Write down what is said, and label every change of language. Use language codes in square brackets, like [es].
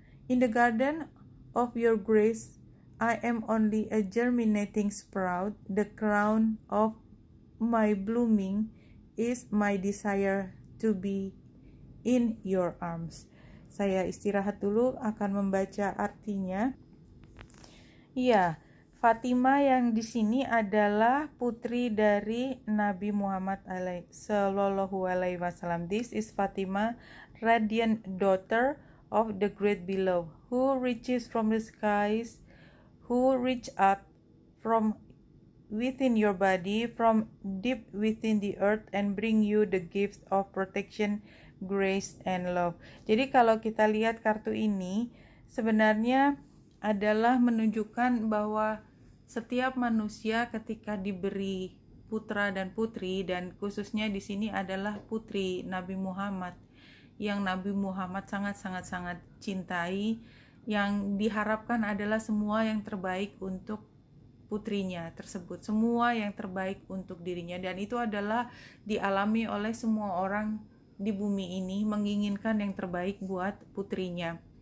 [en] In the garden of your grace, I am only a germinating sprout. The crown of my blooming is my desire to be in your arms. [id] Saya istirahat dulu, akan membaca artinya. Ya, Fatima yang di sini adalah putri dari Nabi Muhammad Sallallahu Alaihi Wasallam. [en] This is Fatima, radiant daughter of the great beloved, who reaches from the skies, who reach up from within your body, from deep within the earth, and bring you the gifts of protection, grace, and love. [id] Jadi kalau kita lihat kartu ini, sebenarnya adalah menunjukkan bahwa setiap manusia ketika diberi putra dan putri, dan khususnya di sini adalah putri Nabi Muhammad, yang Nabi Muhammad sangat-sangat cintai, yang diharapkan adalah semua yang terbaik untuk putrinya tersebut, semua yang terbaik untuk dirinya, dan itu adalah dialami oleh semua orang di bumi ini, menginginkan yang terbaik buat putrinya.